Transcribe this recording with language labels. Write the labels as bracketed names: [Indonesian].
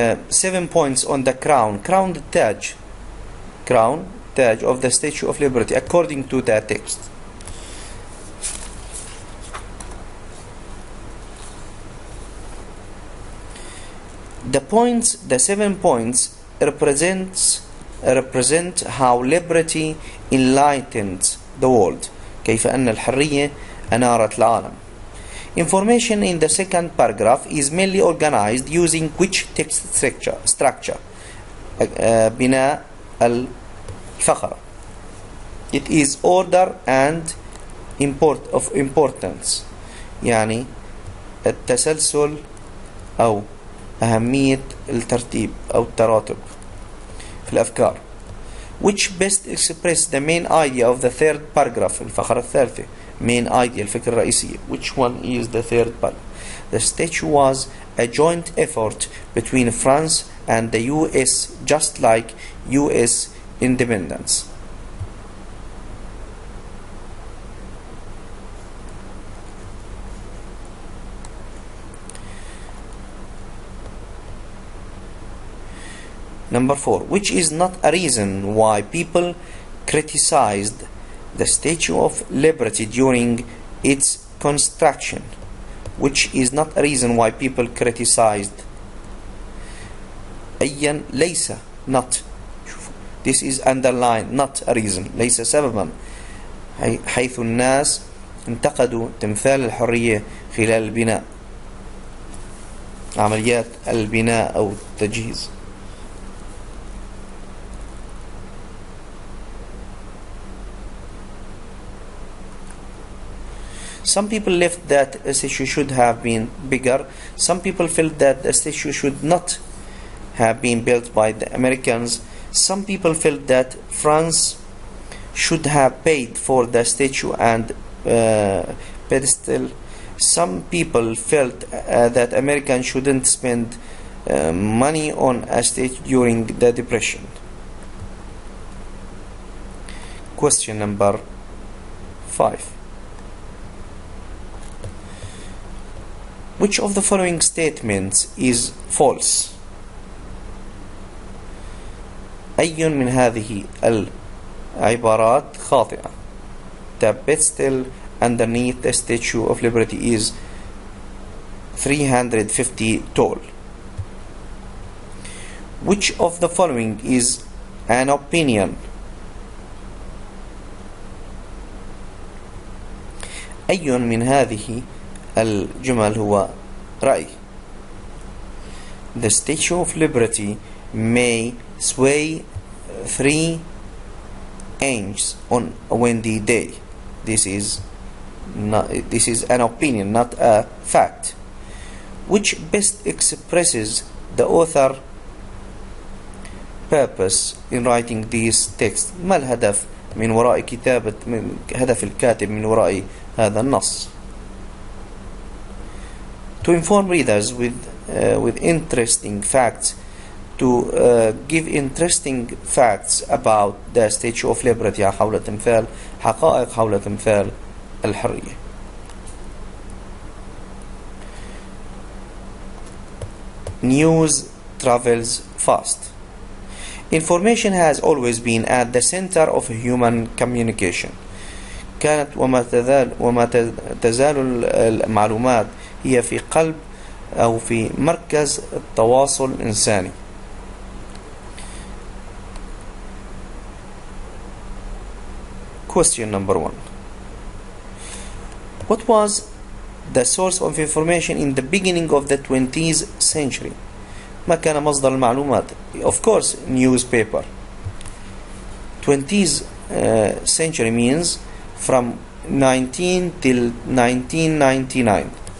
[English] 7 points on the crown. Crown the Taj. Crown, Taj of the Statue of Liberty according to the text. The points, the 7 points represent how liberty enlightened the world. [Arabic] كيف أن الحرية أنارت العالم. [English] Information in the second paragraph is mainly organized using which text structure? [Arabic] بناء الفقرة. [English] It is order and of importance. [Arabic] يعني التسلسل أو أهمية الترتيب أو التراتب في الأفكار. [English] Which best express the main idea of the third paragraph. [Arabic] الفقرة الثالثة. [English] Main idea [Arabic] الفكرة الرئيسية. [English] Which one is the third paragraph? The statue was a joint effort between France and the US, just like US independence. Number 4. Which is not a reason why people criticized the Statue of Liberty during its construction. Which is not a reason why people criticized. [Arabic] أيا ليس not. [English] This is underlined, not a reason. [Arabic] ليس سببا. حيث الناس انتقدوا تمثال الحرية خلال البناء. عمليات البناء أو التجهيز. [English] Some people left that a statue should have been bigger. Some people felt that the statue should not have been built by the Americans. Some people felt that France should have paid for the statue and pedestal. Some people felt that Americans shouldn't spend money on a statue during the Depression. Question number 5. Which of the following statements is false? [Arabic] أي من هذه العبارات خاطئة? [English] The pedestal underneath the Statue of Liberty is 350 tall. Which of the following is an opinion? [Arabic] أي من هذه الجمل هو رأي. [English] The Statue of Liberty may sway 3 inches on a windy day. This is an opinion, not a fact. Which best expresses the author purpose in writing these texts? [Arabic] ما الهدف من وراء كتابة هدف الكاتب من وراء هذا النص؟ [English] To inform readers with interesting facts, to give interesting facts about the Statue of Liberty [Arabic] حول تمثال حقائق حول تمثال الحرية. [English] News travels fast. Information has always been at the center of human communication. [Arabic] كانت وما تزال المعلومات هي في قلب أو في مركز التواصل الإنساني. [English] Question number 1. What was the source of information in the beginning of the 20th century? [Arabic] ما كان مصدر المعلومات؟ [English] Of course, newspaper. 20th century means from 19 till 1999.